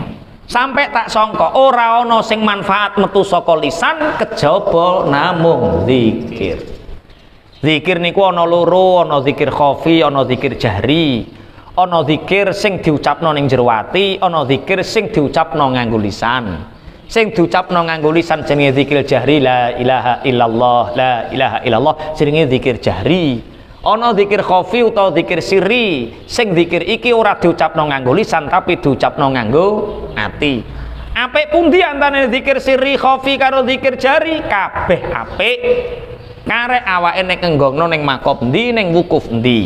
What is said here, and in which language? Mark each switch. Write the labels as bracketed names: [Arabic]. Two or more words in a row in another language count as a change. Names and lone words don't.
[Malay] Sampai tak sangka [Javanese] ora ana sing manfaat metu saka lisan kejaba namung zikir. Zikir niku ana loro, ana zikir khafi, ana zikir jahri. Ana zikir sing diucapno ning jero ati, ana zikir sing diucapno nganggo lisan. Sing diucapno nganggo lisan jenenge zikir jahri [Arabic] لا إله إلا الله, لا إله إلا الله [Javanese] jenenge zikir jahri. Ana zikir khafi utawa zikir sirri, sing zikir iki ora diucapno nganggo lisan tapi diucapno nganggo ati. Apik pundi antane zikir sirri khafi karo zikir jari? Kabeh apik. Karek awake nek nggongno ning makob endi, ning wukuf endi.